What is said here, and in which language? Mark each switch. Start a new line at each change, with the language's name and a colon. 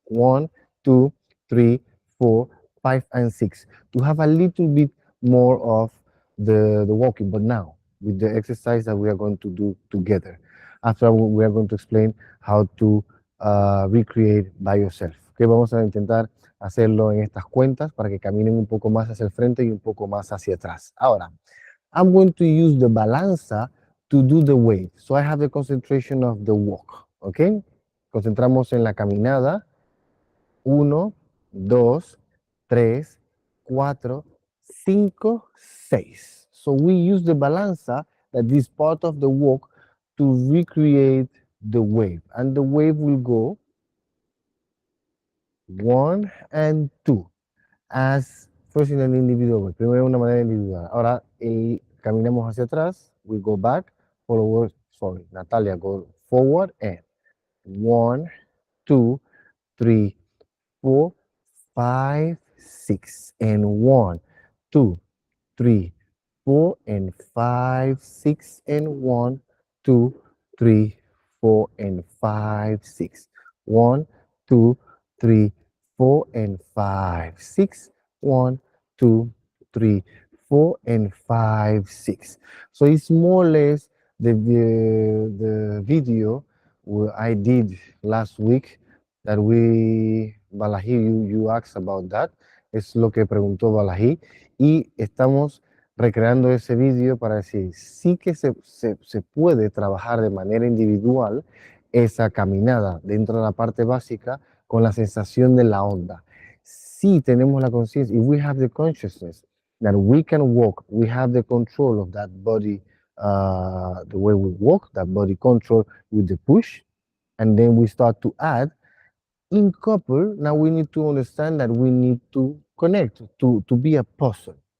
English: 1, 2, 3, 4, 5, and 6. To have a little bit more of the walking, but now with the exercise that we are going to do together. After we are going to explain how to recreate by yourself.
Spanish: Okay, vamos a intentar hacerlo en estas cuentas para que caminen un poco más hacia el frente y un poco más hacia atrás. Ahora,
English: I'm going to use the balanza to do the wave. So I have the concentration of the walk.
Spanish: Okay, concentramos en la caminada.
English: 1, 2, 3, 4, 5, 6. So we use the balanza, that is part of the walk, to recreate the wave. And the wave will go 1 and 2. As first in an individual way.
Spanish: Primero de una manera individual. Ahora caminamos hacia atrás.
English: We go back. Forward. Sorry, Natalia, go forward and 1, 2, 3, 4, 5, 6, and 1, 2, 3, 4, and 5, 6, and 1, 2, 3, 4, and 5, 6. 1, 2, 3, 4, and 5, 6. 1, 2, 3, 4, and 5, 6. So it's more or less the video I did last week that Balaji, you asked about that,
Spanish: es lo que preguntó Balaji, y estamos recreando ese vídeo para decir, sí que se puede trabajar de manera individual esa caminada dentro de la parte básica con la sensación de la onda. Sí tenemos la conciencia,
English: if we have the consciousness that we can walk, we have the control of that body, the way we walk, that body control with the push, and then we start to add. In couple, now we need to understand that we need to connect, to be a puzzle.